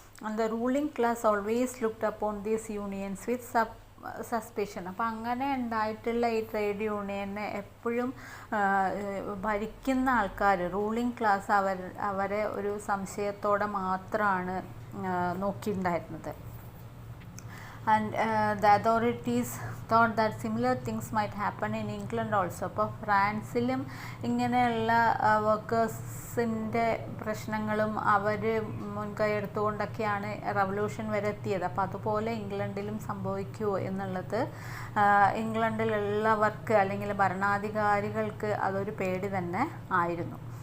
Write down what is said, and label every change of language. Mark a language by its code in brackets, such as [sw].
[en] And the ruling class always looked upon these unions with suspicion. [ml] അപ്പം അങ്ങനെ ഉണ്ടായിട്ടുള്ള ഈ ട്രേഡ് യൂണിയനെ എപ്പോഴും ഭരിക്കുന്ന ആൾക്കാർ, റൂളിംഗ് ക്ലാസ് അവരെ ഒരു സംശയത്തോടെ മാത്രമാണ് നോക്കിയിട്ടുണ്ടായിരുന്നത്. [en] And the authorities thought that similar things might happen in England also. [ml] അപ്പോൾ ഫ്രാൻസിലും ഇങ്ങനെയുള്ള വർക്കേഴ്സിൻ്റെ പ്രശ്നങ്ങളും അവർ മുൻകൈ എടുത്തുകൊണ്ടൊക്കെയാണ് റവല്യൂഷൻ വരെ എത്തിയത്. അപ്പോൾ അതുപോലെ ഇംഗ്ലണ്ടിലും സംഭവിക്കുമോ എന്നുള്ളത് ഇംഗ്ലണ്ടിലുള്ളവർക്ക് അല്ലെങ്കിൽ ഭരണാധികാരികൾക്ക് അതൊരു പേടി തന്നെ ആയിരുന്നു.